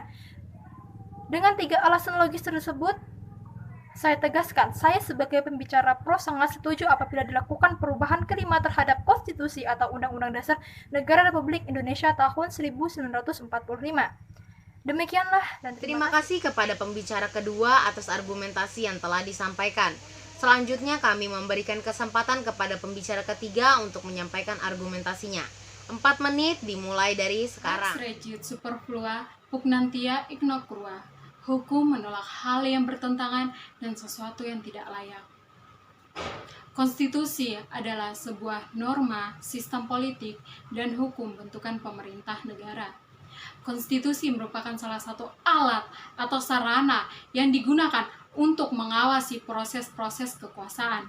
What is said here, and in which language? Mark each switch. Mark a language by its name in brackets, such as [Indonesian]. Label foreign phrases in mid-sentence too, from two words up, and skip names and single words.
[Indonesian] Dengan 3 alasan logis tersebut, saya tegaskan, saya sebagai pembicara pro sangat setuju apabila dilakukan perubahan kelima terhadap konstitusi atau Undang-Undang Dasar Negara Republik Indonesia tahun 1945. Demikianlah, dan Terima kasih kepada pembicara kedua atas argumentasi yang telah disampaikan. Selanjutnya kami memberikan kesempatan kepada pembicara ketiga untuk menyampaikan argumentasinya. 4 menit dimulai dari [Latin] Lex sekarang. regit superflua, pugnantia ignokrua. [Indonesian] Hukum menolak hal yang bertentangan dan sesuatu yang tidak layak. Konstitusi adalah sebuah norma, sistem politik, dan hukum bentukan pemerintah negara. Konstitusi merupakan salah satu alat atau sarana yang digunakan untuk mengawasi proses-proses kekuasaan.